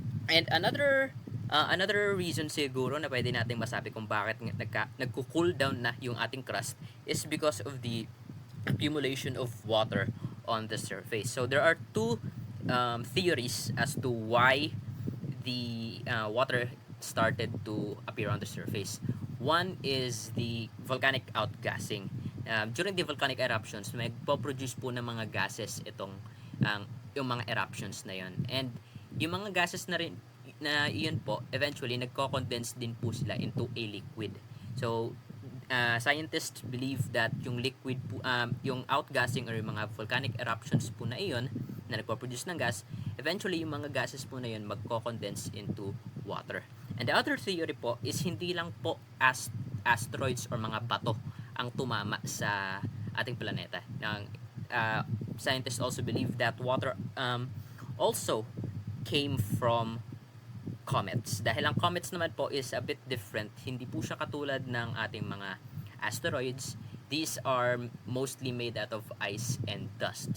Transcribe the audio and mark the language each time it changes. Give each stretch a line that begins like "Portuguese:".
English: And another reason
Filipino: siguro na pwede nating masabi kung bakit nagko-cool down na yung ating crust
English: is because of the accumulation of water on the surface. So there are two theories as to why the water started to appear on the surface. One is the volcanic outgassing.
Filipino: During the volcanic eruptions, magpo-produce po ng mga gases yung mga eruptions na yon. And yung mga gases na rin na iyon po, eventually nagko-condense din po sila into a liquid.
English: So scientists believe that
Filipino: yung liquid po, yung outgassing or yung mga volcanic eruptions po na iyon na nagpo-produce ng gas, eventually yung mga gases po na yun magko-condense into water.
English: And the other theory
Filipino: po is hindi lang po asteroids or mga bato ang tumama sa ating planeta.
English: scientists also believe that water also came from comets.
Filipino: Dahil ang comets naman po is a bit different. Hindi po siya katulad ng ating mga asteroids.
English: These are mostly made out of ice and dust.